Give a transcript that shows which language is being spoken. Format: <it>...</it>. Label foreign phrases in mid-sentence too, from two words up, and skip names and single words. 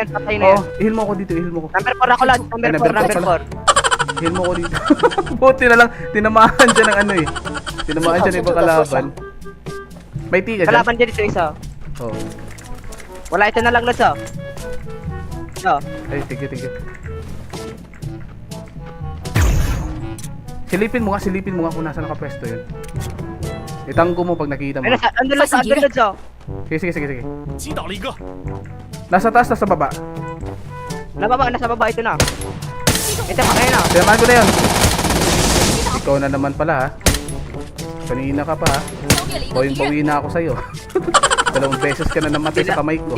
<tl>Oh, i-heal mo ko dito, i-heal mo ko. Number 4 ako, Lods. Number 4. I-heal mo ko dito. Buti na lang, tinamaan siya ng ano eh. Tinamaan siya ng ibang kalaban. May tiga dyan? Kalaban dyan ito isa. Oo. Wala, ito na lang, Lods, oh. Ito. Ay,</tl> <en>thank you.</en> <tl>Silipin mo nga kung nasa nakapwesto yun. Itanggo mo pag nakita mo. Ay, andun, Lods, oh. Sige.</tl> <zh>击倒了一个，</zh> <tl>Nasa taas, nasa baba. Nasa baba, ito na. Ito pa kayo na. Tinamaan ko na yun. Ikaw na naman pala ha. Kanina ka pa ha. Bawi na ako sa'yo. 2 beses ka na namatay sa kamay ko.</tl>